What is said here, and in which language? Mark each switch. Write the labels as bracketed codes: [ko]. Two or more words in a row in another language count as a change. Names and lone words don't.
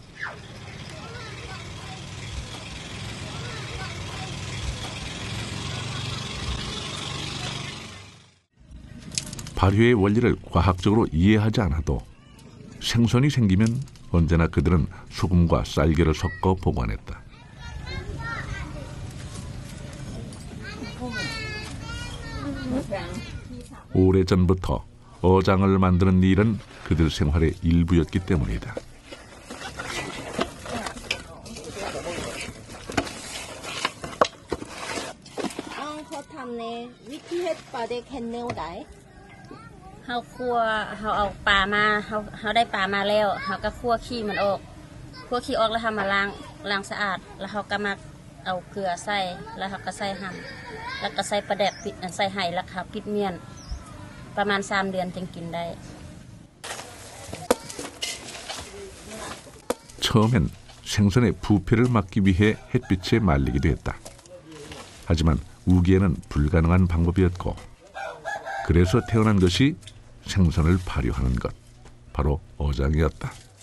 [ko] 발효의 원리를 과학적으로 이해하지 않아도 생선이 생기면 언제나 그들은 소금과 쌀기를 섞어 보관했다. 오래전부터 어장을 만드는 일은 그들 생활의 일부였기 때문이다. [tts] เฮาคั่วเฮาเอาปลามาเฮาได้ปลามาแล้วเฮาก็คั่วขี้มันออกคั่วขี้ออกแล้วเฮามาล้างสะอาดแล้วเฮาก็มาเอาเกลือใส่แล้วเฮาก็ใส่หั่นแล้วก็ใส่ปลาแดกปิดใส่ไห่แล้วค่ะปิดเมียนประมาณ3 เดือนจึงกินได้ [ko] 처음엔 생선의 부패를 막기 위해 햇빛에 말리기도 했다. 하지만 우기에는 불가능한 방법이었고 그래서 태어난 것이 생선을 발효하는 것, 바로 어장이었다.